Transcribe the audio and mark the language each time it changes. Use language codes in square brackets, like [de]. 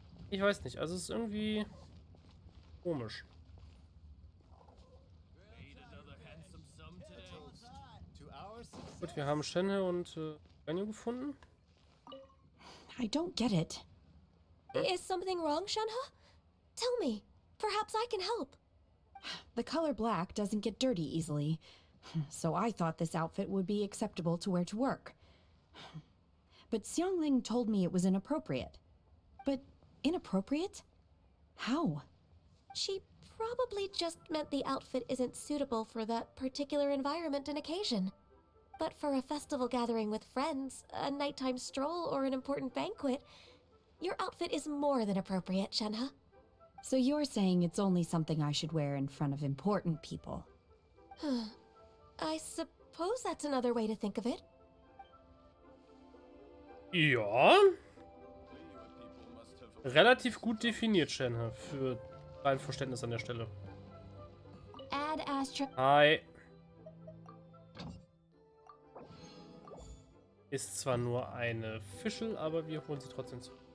[de] Ich weiß nicht, also es ist irgendwie komisch. Gut, wir haben Shenhe und Ganyu gefunden. [en] I don't get it. Is something wrong, Shenhe? Tell me. Perhaps I can help. The color black doesn't get dirty easily, so I thought this outfit would be acceptable to wear to work. But Xiangling told me it was inappropriate. But inappropriate? How? She probably just meant the outfit isn't suitable for that particular environment and occasion. But for a festival gathering with friends, a nighttime stroll, or an important banquet, your outfit is more than appropriate, Shenhe. So you're saying it's only something I should wear in front of important people? I suppose that's another way to think of it. [de] Ja. Relativ gut definiert, Shenhe, für dein Verständnis an der Stelle. [en] Add Astra. Hi. [de] Ist zwar nur eine Fischel, aber wir holen sie trotzdem zu.